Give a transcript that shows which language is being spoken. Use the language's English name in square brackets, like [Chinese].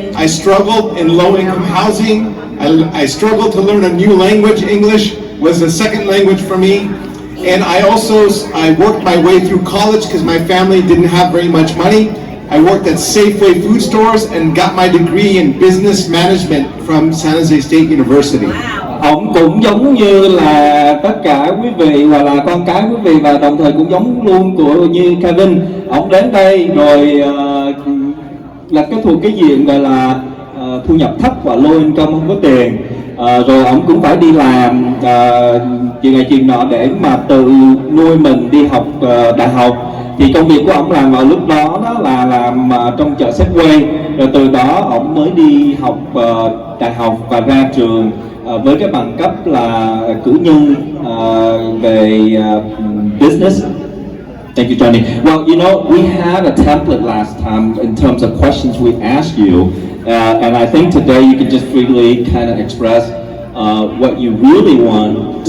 [English] I struggled in low-income housing. I struggled to learn a new language. English was a second language for me. And I worked my way through college because my family didn't have very much money. I worked at Safeway food stores and got my degree in business management from San Jose State University. [Vietnamese] Ông cũng giống như là tất cả quý vị hoặc là con cái quý vị và đồng thời cũng giống luôn như Kevin. Ông đến đây rồi là cái thuộc cái diện gọi là thu nhập thấp và low income, không có tiền. Rồi ông cũng phải đi làm chuyện này chuyện nọ để mà tự nuôi mình đi học đại học. Thì công việc của ông làm vào lúc đó là làm trong chợ Safeway, rồi từ đó ông mới đi học đại học và ra trường với cái bằng cấp là cử nhân về business. [English] Thank you, Johnny. Well, you know, we had a template last time in terms of questions we asked you, and I think today you can just freely kind of express what you really want